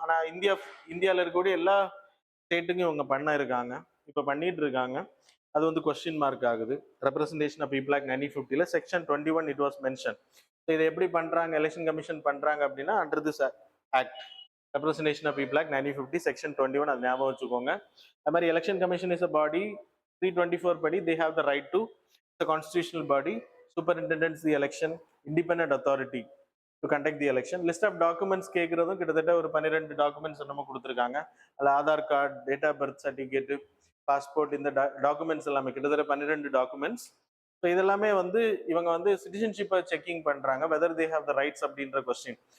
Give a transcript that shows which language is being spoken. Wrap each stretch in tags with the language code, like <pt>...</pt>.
<ta>ஆனால் இந்தியாவில் இருக்கக்கூடிய எல்லா ஸ்டேட்டுக்கும் இவங்க பண்ண இருக்காங்க, இப்போ பண்ணிட்டு இருக்காங்க. அது வந்து கொஸ்டின் மார்க் ஆகுது.</ta> <en>Representation of people act 1950ல section 21 it was mention.</en> <ta>So இதை எப்படி பண்றாங்க, எலெக்ஷன் கமிஷன் பண்றாங்க அப்படின்னா</ta> <en>under this act,</en> <ta>representation of people act 1950 section 21, அது ஞாபகம் வச்சுக்கோங்க. அது மாதிரி</ta> <en>Election commission is a body 324 படி they have the right to, the constitutional body, superintendents the election, independent authority to conduct the election. List of documents</en> <ta>கேட்கறதும் கிட்டத்தட்ட ஒரு 12 documents நம்ம கொடுத்துருக்காங்க. அதில் Aadhaar card, date of birth certificate, passport, இந்த documents எல்லாமே கிட்டத்தட்ட 12 documents. So இதெல்லாமே வந்து இவங்க வந்து சிட்டிசன்ஷிப்பை செக்கிங் பண்றாங்க,</ta> <en>whether they have the rights</en> <ta>அப்படின்ற கொஸ்டின்.</ta>